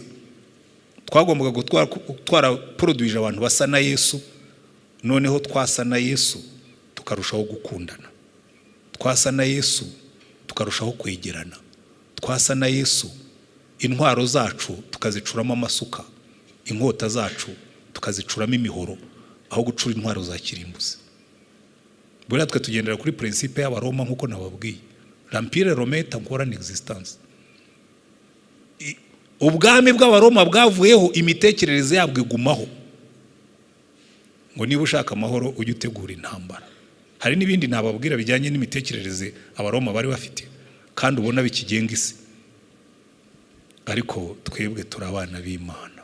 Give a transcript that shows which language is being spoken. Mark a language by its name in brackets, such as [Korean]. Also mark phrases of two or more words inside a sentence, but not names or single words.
[Kinyarwanda] Twagombaga gutwara produce abantu basa na Yesu, noneho twasa na Yesu tukarushaho gukundana, twasa na Yesu tukarushaho kwegerana, twasa na Yesu intwaro zacu tukazicuramo amasuka, inkota zacu tukazicuramo imihoro, aho gucura intwaro za kirimbuzi. Buriya twe tugendera kuri principe y'Abaroma nkuko nababwiye, [French] l'empire romain est encore en existence. [Kinyarwanda] Ubwami bw'Abaroma bwavuyeho, imitekerereze yabwo igumaho. Ngo niba ushaka amahoro ujye utegura intambara. Hari n'ibindi nababwira bijyanye n'imitekerereze Abaroma bari bafite, kandi ubona bikigenga isi. Ariko twebwe turi abana b'Imana.